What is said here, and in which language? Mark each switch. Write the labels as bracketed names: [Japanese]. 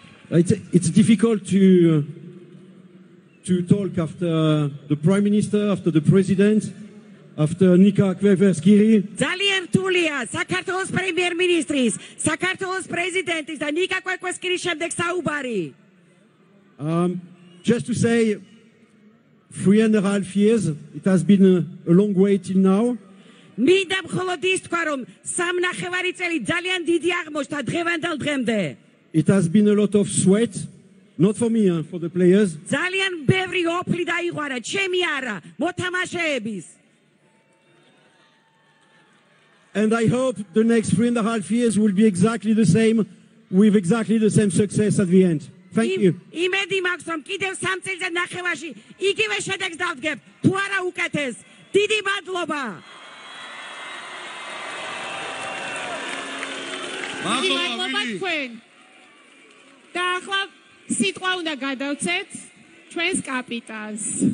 [English] It's difficult to talk after the Prime Minister, after the President, after Nika Kveverskiri. [Georgian] ძალიან რთულია საქართველოს პრემიერ-მინისტრის, საქართველოს პრეზიდენტის და ნიკა კვეკვესკირის შემდეგ საუბარი. [English] Just to say, 3.5 years, it has been a long way till now. [Georgian] მინდა მხოლოდ ის თქვა, რომ 3.5 წელი ძალიან დიდი აღმოჩნდა დღევანდელ დღემდე. [English] It has been a lot of sweat, not for me, for the players. [Georgian] ძალიან ბევრი ოფლი დაიღვარა, ჩემი არა, მოთამაშეების. [English] And I hope the next 3.5 years will be exactly the same, with exactly the same success at the end. Thank you. [Georgian] იმედი მაქვს, რომ კიდევ 3 წელიწადში იგივე შედეგს დავდგებ, თუ არა უკეთეს. დიდი მადლობა. მადლობა თქვენ. და ახლა სიტყვა უნდა გადავცეთ ჩვენს კაპიტანს.